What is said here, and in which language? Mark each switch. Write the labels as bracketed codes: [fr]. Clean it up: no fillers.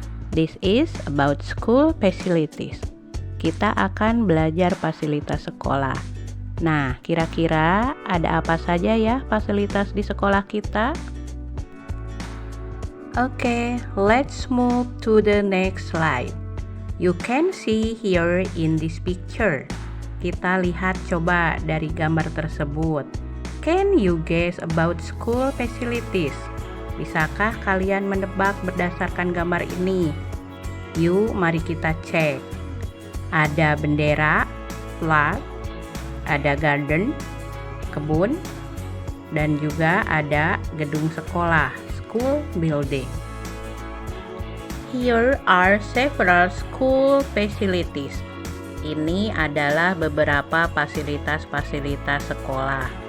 [en] This is about school facilities. [id] Kita akan belajar fasilitas sekolah. Nah, kira-kira ada apa saja ya fasilitas di sekolah kita? [en] Okay, let's move to the next slide. You can see here in this picture. [id] Kita lihat coba dari gambar tersebut. [en] Can you guess about school facilities? [id] Bisakah kalian menebak berdasarkan gambar ini? Yuk, mari kita cek. Ada bendera, flag, ada garden, kebun, dan juga ada gedung sekolah, school building. [en] Here are several school facilities. [id] Ini adalah beberapa fasilitas-fasilitas sekolah.